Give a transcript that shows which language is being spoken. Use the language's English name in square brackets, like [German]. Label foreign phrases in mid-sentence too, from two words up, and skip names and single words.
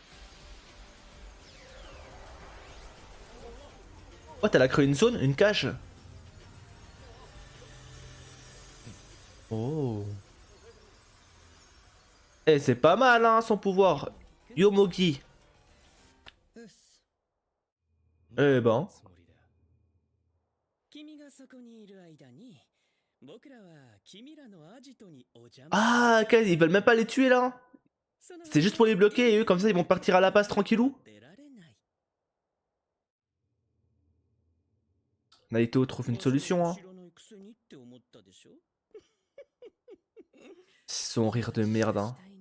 [French] Oh, t'as créé une zone? Une cage? Oh. Eh, c'est pas mal hein, son pouvoir. Yomogi. Eh ben. [Japanese] 君がそこにいる間に僕らは君らのアジトにお邪魔。 [French] Ah, ok, ils veulent même pas les tuer là? C'était juste pour les bloquer et eux comme ça ils vont partir à la base tranquillou? Naito trouve une solution hein. Son rire de merde hein.